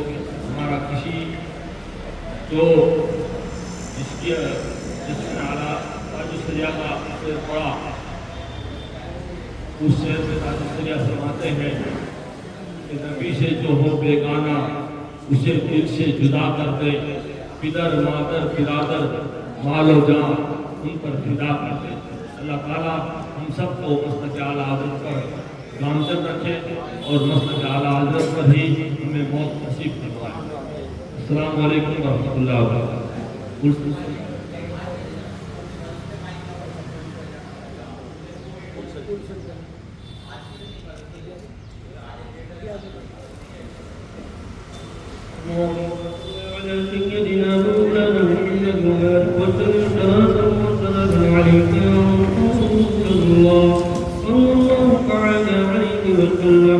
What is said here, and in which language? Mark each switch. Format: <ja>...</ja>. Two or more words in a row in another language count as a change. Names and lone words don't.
<ur>ہمارا کسی جو جس میں اعلیٰ تاج الشریعہ کا سے پڑا اس شعر میں تاج الشریعہ فرماتے ہیں کہ نبی سے جو ہو بیگانہ اسے دل سے جدا کر دے پدر مادر برادر مال و جان ان پر فدا کر دے. اللہ تعالیٰ ہم سب کو مسلک اعلیٰ حضرت پر گامزن رکھے اور مسلک اعلیٰ حضرت پر ہی ہمیں موت نصیب فرمائے.</ur> <ar>السلام علیکم ورحمۃ اللہ وبرکاتہ. سيدنا مولانا محمد عليك يا رسول الله صلى الله تعالى عليه وسلم.</ar>